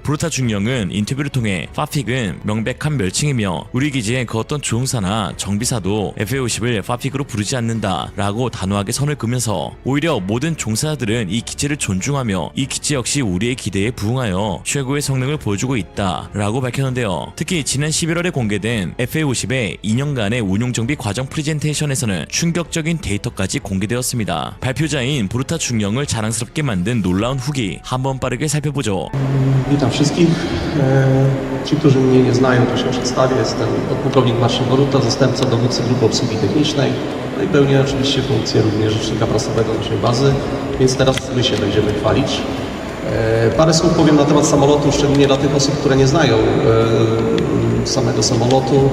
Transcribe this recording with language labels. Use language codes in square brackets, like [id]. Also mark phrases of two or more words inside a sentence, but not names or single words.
[ko] 보르타 중령은 인터뷰를 통해 파픽은 명백한 멸칭이며 우리 기지의 그 어떤 조종사나 정비사도 FA-50을 파픽으로 부르지 않는다 라고 단호하게 선을 그면서 오히려 모든 종사자들은 이 기지를 존중하며 이 기지 역시 우리의 기대에 부응하여 최고의 성능을 보여주고 있다 라고 밝혔는데요. 특히 지난 11월에 공개된 FA-50의 2년간의 운용정비 과정 프레젠테이션에서는 충격적인 데이터까지 공개되었습니다. 발표자인 보르타 중령을 자랑스럽게 만든 놀라운 후기 한번 빠르게 살펴보죠. [pl] Witam wszystkich. Ci, którzy mnie nie znają, to się przedstawię. Jestem podpułkownik Marcin Boruta, zastępca dowódcy Grupy Obsługi Technicznej. No i pełnię oczywiście funkcję również rzecznika prasowego naszej bazy, więc teraz my się będziemy chwalić. Parę słów powiem na temat samolotu, szczególnie dla tych osób, które nie znają samego samolotu.